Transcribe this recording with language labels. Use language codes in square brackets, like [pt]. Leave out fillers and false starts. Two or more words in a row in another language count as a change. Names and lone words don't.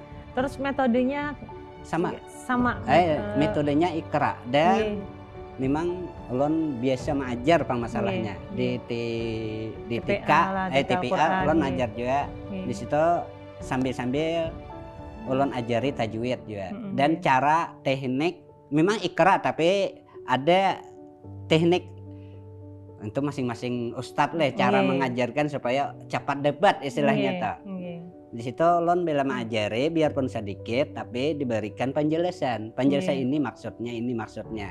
[bjn] Terus metodenya sama. Metodenya ikra dan memang ulun biasa mengajar pang masalahnya di TPA ulun ajar juga di situ sambil ulun ajari tajwid juga dan cara teknik memang ikra tapi ada teknik untuk masing-masing ustadz lah cara mengajarkan supaya cepat debat istilahnya tak. Di situ ulun bela mengajari biarpun sedikit tapi diberikan penjelasan ini maksudnya.